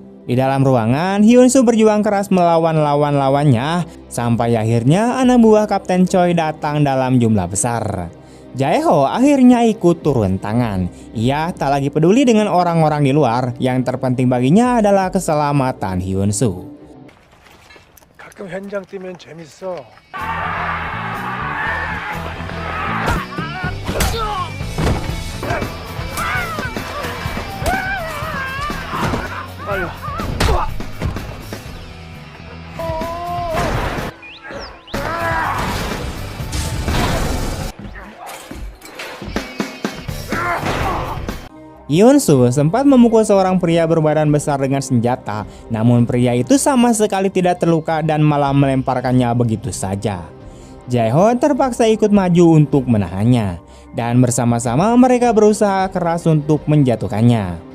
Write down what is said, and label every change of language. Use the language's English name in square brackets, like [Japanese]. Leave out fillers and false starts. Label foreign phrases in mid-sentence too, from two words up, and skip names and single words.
[Indonesian] Di dalam ruangan, Hyun-soo berjuang keras melawan lawan-lawannya sampai akhirnya anak buah Kapten Choi datang dalam jumlah besar. Jae-ho akhirnya ikut turun tangan. Ia tak lagi peduli dengan orang-orang di luar, yang terpenting baginya adalah keselamatan Hyun-soo. [Korean] 가끔 현장 뛰면 재밌어. 빨리 와. [Indonesian] Hyun-soo sempat memukul seorang pria berbadan besar dengan senjata, namun pria itu sama sekali tidak terluka dan malah melemparkannya begitu saja. Jae-ho terpaksa ikut maju untuk menahannya, dan bersama-sama mereka berusaha keras untuk menjatuhkannya.